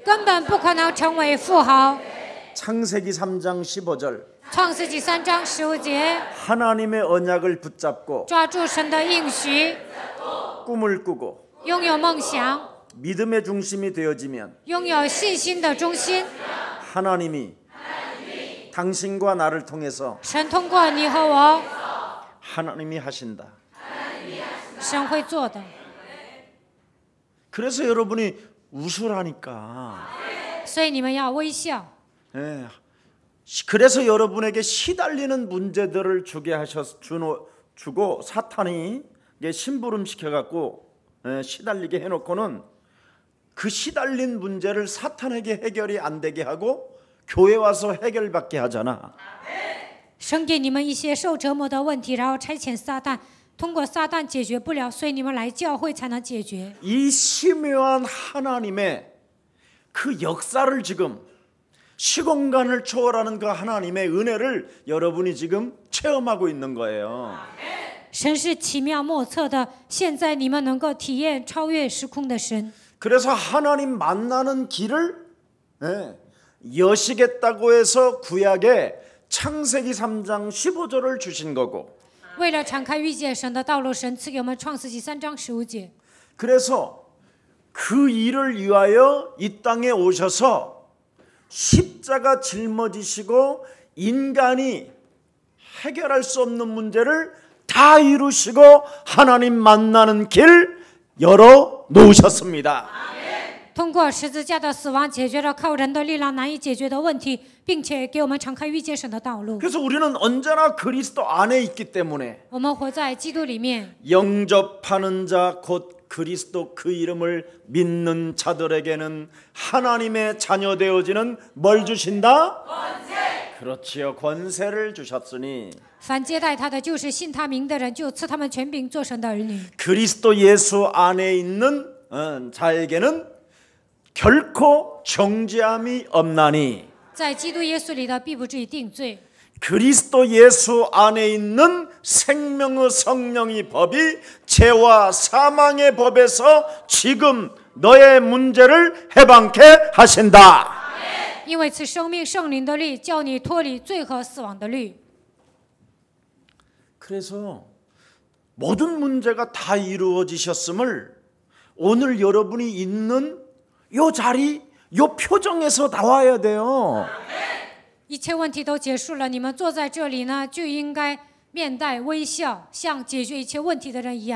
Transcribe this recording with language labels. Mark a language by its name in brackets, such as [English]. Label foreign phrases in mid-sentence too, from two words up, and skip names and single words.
[Chinese] 根本不可能成为富豪。 [Korean] 창세기 3장 15절 [Chinese] 创世纪3章15节， [Korean] 하나님의 언약을 붙잡고 [Chinese] 抓住神的应许， [Korean] 꿈을 꾸고 [Chinese] 拥有梦想， [Korean] 믿음의 중심이 되어지면 [Chinese] 拥有信心的中心， [Korean] 하나님이 당신과 나를 통해서 [Chinese] 神通过你和我， [Korean] 하나님이 하신다. [Chinese] 神会做的。 [Korean] 그래서 여러분이 웃으라니까. [Chinese] 所以你们要微笑。 [Korean] 예. 그래서 여러분에게 시달리는 문제들을 주고 사탄이 심부름 시켜갖고 시달리게 해놓고는 그 시달린 문제를 사탄에게 해결이 안 되게 하고 교회 와서 해결받게 하잖아. [Chinese] 神给你们一些受折磨的问题，然后差遣撒旦，通过撒旦解决不了，所以你们来教会才能解决。 [Korean] 이 심오한 하나님의 그 역사를 지금 시공간을 초월하는 그 하나님의 은혜를 여러분이 지금 체험하고 있는 거예요. [Chinese] 神是奇妙莫测的，现在你们能够体验超越时空的神。 [Korean] 그래서 하나님 만나는 길을 여시겠다고 해서 구약에 창세기 3장 15절을 주신 거고 [Chinese] 为了敞开遇见神的道路，神赐给我们创世纪3章15节。 [Korean] 그래서 그 일을 위하여 이 땅에 오셔서 십자가 짊어지시고 인간이 해결할 수 없는 문제를 다 이루시고 하나님 만나는 길 열어 놓으셨습니다. [Chinese] 通过十字架的死亡，解决了靠人的力量难以解决的问题，并且给我们敞开遇见神的道路。 [Korean] 그래서 우리는 언제나 그리스도 안에 있기 때문에 [Chinese] 我们活在基督里面， [Korean] 영접하는 자 곧 그리스도 그 이름을 믿는 자들에게는 하나님의 자녀 되어지는 뭘 주신다? 권세. 그렇지요. 권세를 주셨으니 [Chinese] 凡接待他的，就是信他名的人，就赐他们权柄做神的儿女。 [Korean] 그리스도 예수 안에 있는 자에게는 결코 정죄함이 없나니 [Chinese] 在基督耶稣里的，必不至于定罪。 [Korean] 그리스도 예수 안에 있는 생명의 성령의 법이 죄와 사망의 법에서 지금 너의 문제를 해방케 하신다. [Chinese] 因为此生命圣灵的律，叫你脱离罪和死亡的律。 [Korean] 그래서 모든 문제가 다 이루어지셨음을 오늘 여러분이 있는 요 자리, 요 표정에서 나와야 돼요. [Chinese] 一切问题都结束了，你们坐在这里呢，就应该面带微笑，像解决一切问题的人一样。